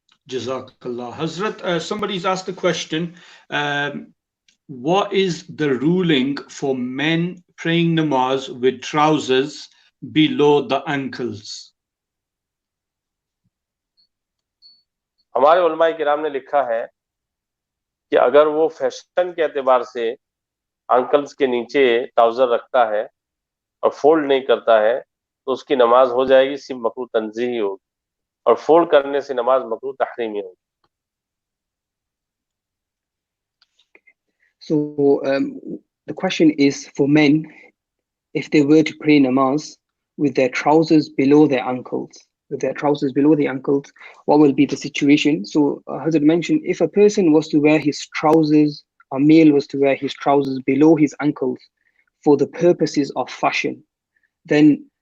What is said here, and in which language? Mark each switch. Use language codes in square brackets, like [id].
[ar] Jazakallah. [en] Hazrat, somebody's asked a question. What is the ruling for men praying namaz with trousers below the ankles? [hi] हमारे उलमाए किराम ने लिखा है कि अगर वो फैशन के एतबार से अंकल्स के नीचे ट्राउजर रखता है और फोल्ड नहीं करता है, तो उसकी नमाज हो जाएगी, सिर्फ मकरूह तंज़ीही होगी, और फोल्ड करने से नमाज मकरूह तहरीमी होगी। [en] So the question is for men, if they were to pray namaz with their trousers below their ankles, what will be the situation? So Hazrat mentioned, if a person was to wear his trousers, a male was to wear his trousers below his ankles for the purposes of fashion, then